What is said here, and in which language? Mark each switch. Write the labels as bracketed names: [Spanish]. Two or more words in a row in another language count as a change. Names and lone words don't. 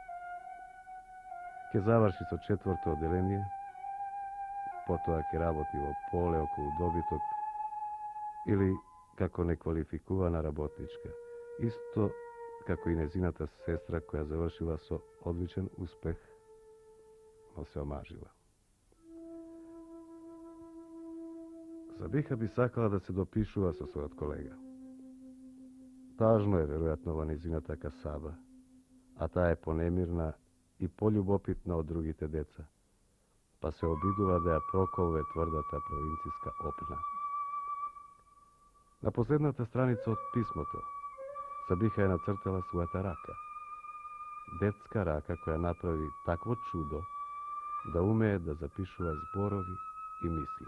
[Macedonian] Ке заврши со 4-то оделение, потоа ќе работи во поле околу добиток или како неквалификувана работничка, исто како и незината сестра која завршила со одличен успех, но се омажила. Сабиха би сакала да се допишува со својот колега. Тажно е веројатно во незината касаба, а таа е понемирна и полюбопитна од другите деца, па се obidува да ја проколве тврдата провинцијска опна. На последната страница од писмото Сабиха е нацртала својата рака. Детска рака која направи такво чудо да умее да запишува зборови и мисли.